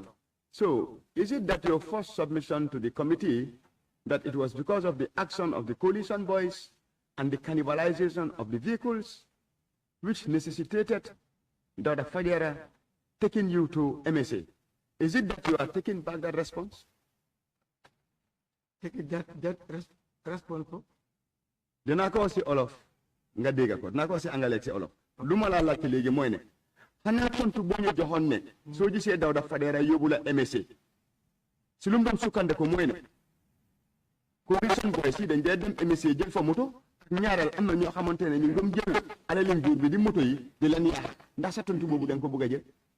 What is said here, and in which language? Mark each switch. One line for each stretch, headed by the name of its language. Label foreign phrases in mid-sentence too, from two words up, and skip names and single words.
English: So is it that your first submission to the committee that it was because of the action of the coalition boys and the cannibalization of the vehicles which necessitated Dawda Fadera taking you to MSA? Is it that you are taking back that response? Take that response.
Wolof: Dina ko si Olof nga dégg ko, dina ko si Angale si Olof. Luma la laajte léegi mooy ne xanaa tontu boo ñu joxoon ne soo gisee Dawda Fadera yóbbu la MSA si lu mu doon sukkandiku mooy ne
English: coalition boys
Wolof: yi dañ dee dem MSA jël fa moto ñaareel am na ñoo xamante ne ñu ngi doon jël alali nguur bi di moto yi di leen yaax ndax sa tontu boobu da nga ko bëgg a jël.